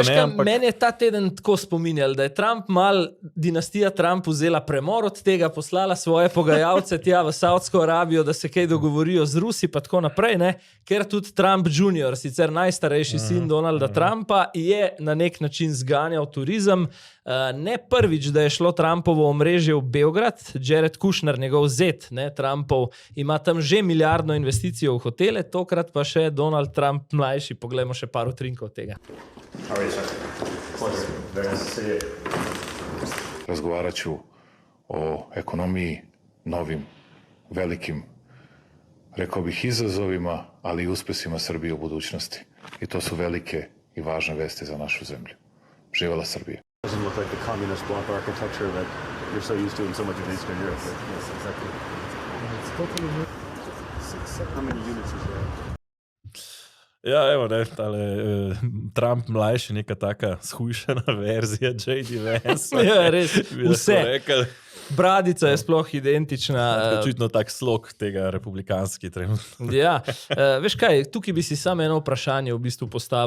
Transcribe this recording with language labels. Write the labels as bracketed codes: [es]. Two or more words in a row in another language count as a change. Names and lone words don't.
[sl] Meni je ta teden tako spominjal, da je dinastija Trump vzela premor od tega, poslala svoje pogajalce tja v Saudsko Arabijo, da se kaj dogovorijo z Rusi, pa tako naprej, ker tudi Trump Jr., sicer najstarejši sin Donalda Trumpa, je na nek način zganjal turizem. Ne prvič, da je šlo Trumpovo omrežje v Beograd, Jared Kushner, njegov zet, Trumpov, ima tam že milijardno investicijo v hotele, tokrat pa še Donald Trump mlajši. Poglejmo še par utrinkov tega. [sr] Razgovarat ću o ekonomiji, novim, velikim, rekao bih izazovima, ali i uspesima Srbije u budućnosti. I to su velike i važne vesti za našu zemlju. Živjela Srbija. [en] Doesn't look like the communist bloc architecture that you're so used to in so much of Eastern Europe. Yes, exactly. It's totally new. How many units is there? [sl] Ja, evo, Trump mlajši, neka taka shujšana verzija J.D. Vance. Ja, res, vse. Bradica je sploh identična. Očitno tak slog tega republikanski trenutno. Ja, veš kaj, tukaj bi si samo eno vprašanje v bistvu postavil.